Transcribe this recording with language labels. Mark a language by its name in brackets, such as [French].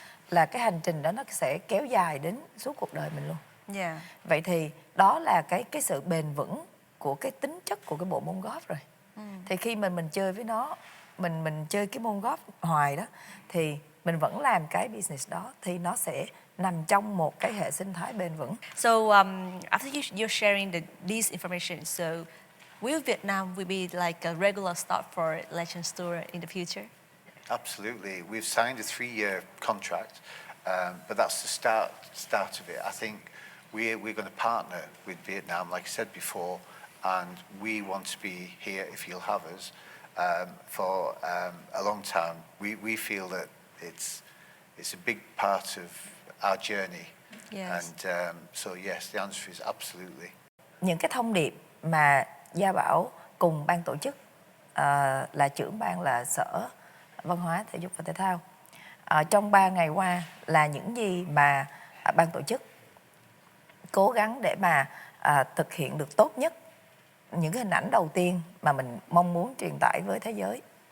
[Vietnamese] Là cái hành trình đó nó sẽ kéo dài đến suốt cuộc đời mình luôn. Vậy thì đó là cái sự bền vững của cái tính chất của cái bộ môn golf rồi. Thì khi mình chơi với nó, mình chơi cái môn golf hoài đó, thì mình vẫn làm cái business đó, thì nó sẽ nằm trong một cái hệ sinh thái bền vững. [English] So after you're sharing these information, so will Vietnam be like a regular stop for Legends Tour in the future? Absolutely. We've signed a 3-year contract, but that's the start of it. I think we're going to partner with Vietnam, like I said before, and we want to be here, if you'll have us, for a long time. We feel that it's a big part of our journey. And so yes, the answer is absolutely. [Vietnamese] Những cái thông điệp mà Gia Bảo cùng ban tổ chức, là trưởng ban là Sở Văn hóa, Thể dục và Thể thao, trong 3 ngày qua là những gì mà ban tổ chức cố gắng để mà thực hiện được tốt nhất, những cái hình ảnh đầu tiên mà mình mong muốn truyền tải với thế giới.